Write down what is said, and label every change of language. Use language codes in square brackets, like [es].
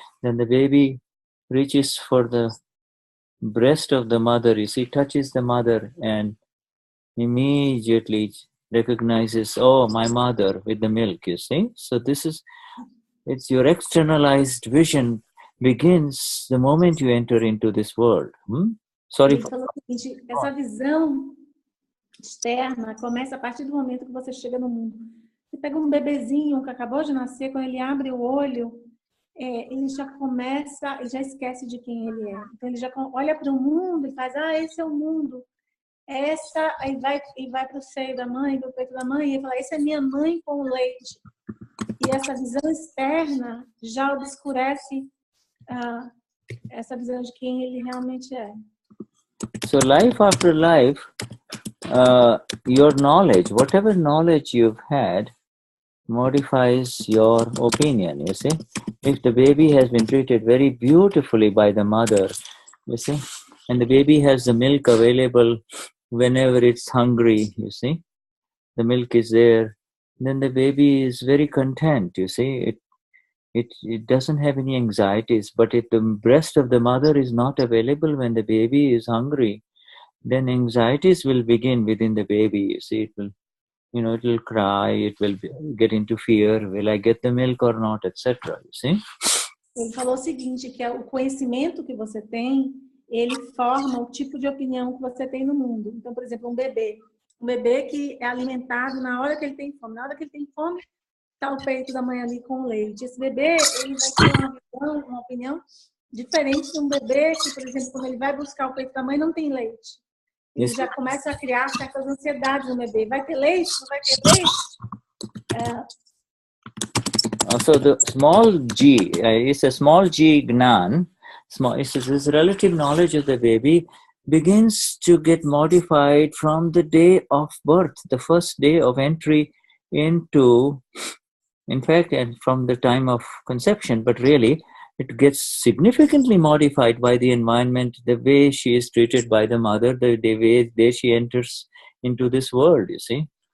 [en] Then the baby reaches for the breast of the mother, you see, touches the mother and immediately recognizes, oh, my mother with the milk, you see. So it's your externalized vision begins the moment you enter into this world. Sorry. [pt] Essa visão externa começa a partir do momento que você chega no mundo. Você pega um bebezinho que acabou de nascer, quando ele abre o olho, ele já esquece de quem ele é. Então ele já olha para o mundo e faz, esse é o mundo. Aí vai para o seio da mãe, para o peito da mãe, e fala, essa é minha mãe com o leite. E essa visão externa já obscurece essa visão de quem ele realmente é. [en] So life after life, your knowledge, whatever knowledge you've had, modifies your opinion, you see. If the baby has been treated very beautifully by the mother, you see, and the baby has the milk available whenever it's hungry, you see, the milk is there, then the baby is very content, you see. It doesn't have any anxieties. But if the breast of the mother is not available when the baby is hungry, then anxieties will begin within the baby, you see. It will, you know, it will cry, it will get into fear, will I get the milk or not, etc. You see? [pt] Ele falou o seguinte, que o conhecimento que você tem, ele forma o tipo de opinião que você tem no mundo. Então, por exemplo, um bebê que é alimentado na hora que ele tem fome. Na hora que ele tem fome, está o peito da mãe ali com o leite. Esse bebê, ele vai ter uma opinião diferente de um bebê que, por exemplo, quando ele vai buscar o peito da mãe, não tem leite. Ele já começa a criar certas ansiedades no bebê. Vai ter leite? Não vai ter leite? [en] So the small g, it's a small g Gnan, it's this relative knowledge of the baby begins to get modified from the day of birth, the first day of entry into, in fact, and from the time of conception, but really it gets significantly modified by the environment, the way she is treated by the mother, the way she enters into this world, you see.